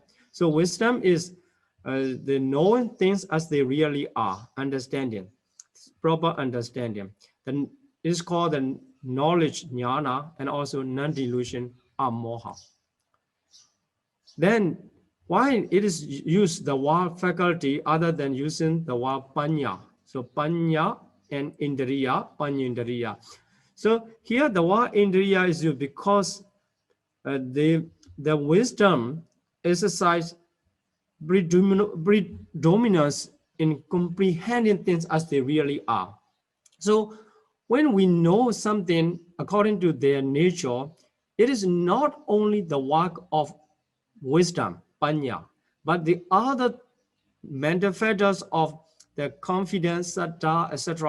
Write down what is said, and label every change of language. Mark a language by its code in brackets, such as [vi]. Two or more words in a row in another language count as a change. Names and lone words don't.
[en] So wisdom is the knowing things as they really are, understanding, proper understanding. Then it's called the knowledge jnana and also non-delusion amoha. Then why it is used the word faculty other than using the word panya? [pi] So panya and indriya, panyendriya. [en] So here the word indriya is used because the wisdom exercise predominance in comprehending things as they really are. So when we know something according to their nature, it is not only the work of wisdom, panya, but the other mental factors of the confidence, saddha, etc.